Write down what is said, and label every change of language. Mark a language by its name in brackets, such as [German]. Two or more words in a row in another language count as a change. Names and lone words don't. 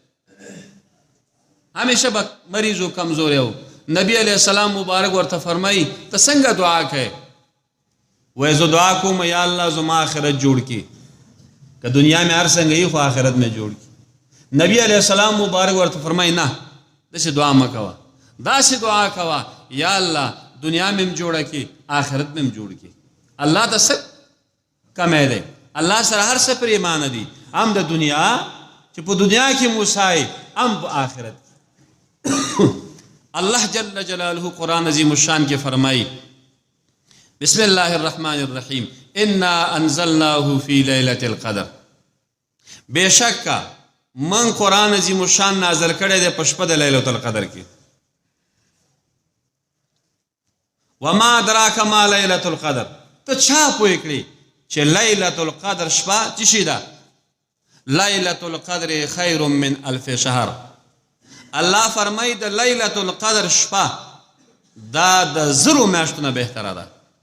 [Pashto] همیشه به مریض او کمزور یو نبی [Arabic] علیہ السلام [Pashto] مبارک ورته فرمایي ته څنګه دعا کوي وای زه دعا کوم یا الله زما آخرت جوړ کی که دنیا میں هر څنګه یې خو آخرت میں جوړ کی نبی [Arabic] علیہ السلام [Pashto] مبارک ورته فرمایي نه داسې دعا مه کوه داسې دعا کوه [Arabic] یا الله [Pashto] دنیا میں جوړه کی آخرت میں جوړ کی الله ته څه کمی دی الله سره هر څه پر ایمان دي هم د دنیا چې په دنیا کې موسای هم په آخرت الله [Arabic] جل جلاله قرآن عظیم الشان [Pashto] کې فرمایي [Arabic] بسم الله الرحمن الرحیم انا انزلناه فی لیلة القدر [Pashto] بشکا من [Arabic] قرآن عظیم الشان [Pashto] نازل کړی دی په شپه د [Arabic] لیلة القدر [Pashto] کې [Arabic] وما ادراک ما لیلة القدر [Pashto] ته چا پوه کړي چې [Arabic] لیلة القدر [Pashto] شپه څه شي ده [Arabic] لیلة القدر خیر من الف شهر [Pashto] الله فرمایي د [Arabic] لیلة القدر [Pashto] شپه دا د زرو میاشتو نه بهتره ده